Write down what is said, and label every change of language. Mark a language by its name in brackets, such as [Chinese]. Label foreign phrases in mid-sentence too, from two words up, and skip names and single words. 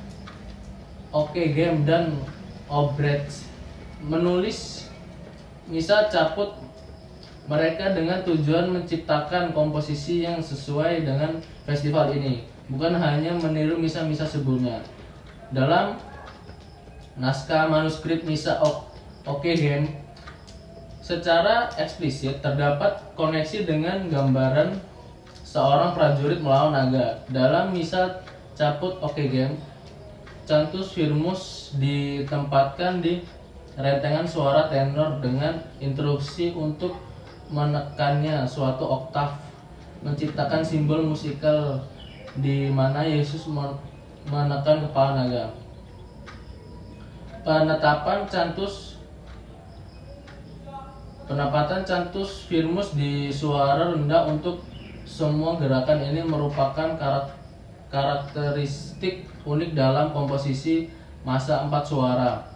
[Indonesian] Game dan Obrecht menulis misa caput mereka dengan tujuan menciptakan komposisi yang sesuai dengan festival ini, bukan hanya meniru misa-misa sebelumnya. Dalam naskah manuskrip misa Game secara eksplisit terdapat koneksi dengan gambaran seorang prajurit melawan naga. Dalam misa caput Game, [Latin] cantus firmus [Indonesian] ditempatkan di rentengan suara tenor dengan interupsi untuk menekannya suatu oktav, menciptakan simbol musikal di mana Yesus menekan kepala naga. Penempatan [Latin] cantus firmus [Indonesian] di suara rendah untuk semua gerakan ini merupakan karakteristik unik dalam komposisi masa 4 suara.